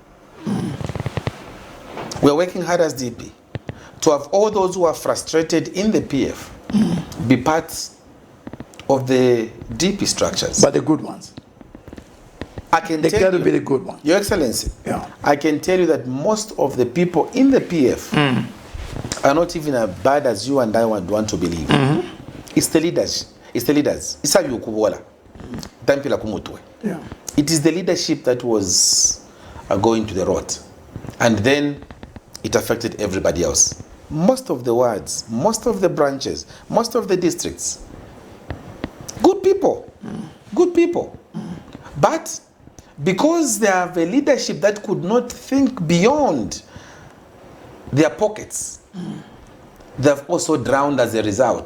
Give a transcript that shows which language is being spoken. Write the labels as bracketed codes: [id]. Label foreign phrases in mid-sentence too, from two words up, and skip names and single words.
[en] We are working hard as DP to have all those who are frustrated in the PF be part of the DP structures. But the good ones. I can They tell got to you, be the good ones. Your Excellency, Yeah. I can tell you that most of the people in the PF are not even as bad as you and I would want to believe. It's the leaders. It's the leaders. It's how you kubola. [bem] Tampila kumutwe. [en] Yeah. It is the leadership that was going to the rot. And then it affected everybody else. Most of the wards, most of the branches, most of the districts. Good people. Good people. But because they have a leadership that could not think beyond their pockets, they've also drowned as a result.